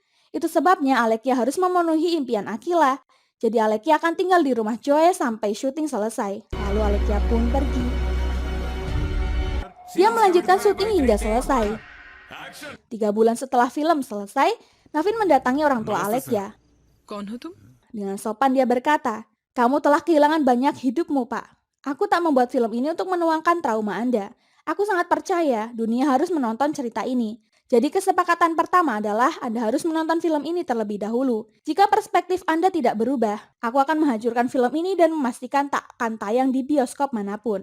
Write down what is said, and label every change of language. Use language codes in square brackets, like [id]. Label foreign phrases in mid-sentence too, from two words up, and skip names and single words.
[id] Itu sebabnya Alekia harus memenuhi impian Akila. Jadi Alekia akan tinggal di rumah Joe sampai syuting selesai. Lalu Alekia pun pergi. Dia melanjutkan syuting hingga selesai. 3 bulan setelah film selesai, Navin mendatangi orang tua Alekia. [hi] कौन हो तुम? [id] Dengan sopan dia berkata, kamu telah kehilangan banyak hidupmu, Pak. Aku tak membuat film ini untuk menuangkan trauma Anda. Aku sangat percaya dunia harus menonton cerita ini. Jadi kesepakatan pertama adalah Anda harus menonton film ini terlebih dahulu. Jika perspektif Anda tidak berubah, aku akan menghancurkan film ini dan memastikan tak akan tayang di bioskop manapun.